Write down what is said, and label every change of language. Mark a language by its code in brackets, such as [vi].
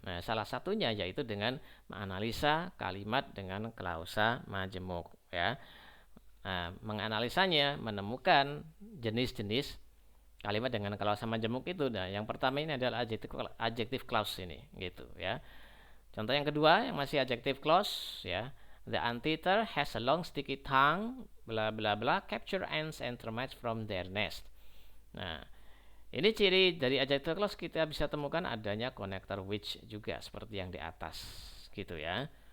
[id] Nah, salah satunya yaitu dengan menganalisa kalimat dengan klausa majemuk ya. Nah, menganalisanya menemukan jenis-jenis kalimat dengan klausa majemuk itu. Nah, yang pertama ini adalah adjective clause ini gitu ya. Contoh yang kedua yang masih adjective clause ya. [en] The anteater has a long sticky tongue bla bla bla capture ants and termites from their nest. [id] Nah, ini ciri dari adjective clause kita bisa temukan adanya konektor which juga seperti yang di atas gitu ya.